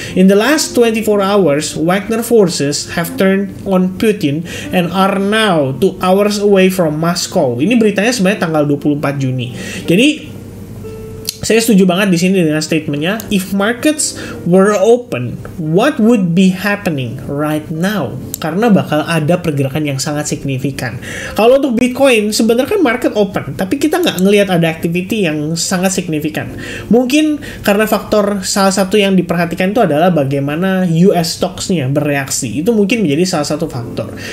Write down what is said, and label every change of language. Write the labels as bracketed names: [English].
[English] In the last 24 hours, Wagner forces have turned on Putin and are now 2 hours away from Moscow. [Indonesian] Ini beritanya sebenarnya tanggal 24 Juni. Jadi saya setuju banget di sini dengan statementnya. [English] If markets were open, what would be happening right now? [Indonesian] Karena bakal ada pergerakan yang sangat signifikan. Kalau untuk Bitcoin, sebenarnya kan market open, tapi kita nggak ngelihat ada activity yang sangat signifikan. Mungkin karena faktor salah satu yang diperhatikan itu adalah bagaimana US stocks-nya bereaksi. Itu mungkin menjadi salah satu faktor.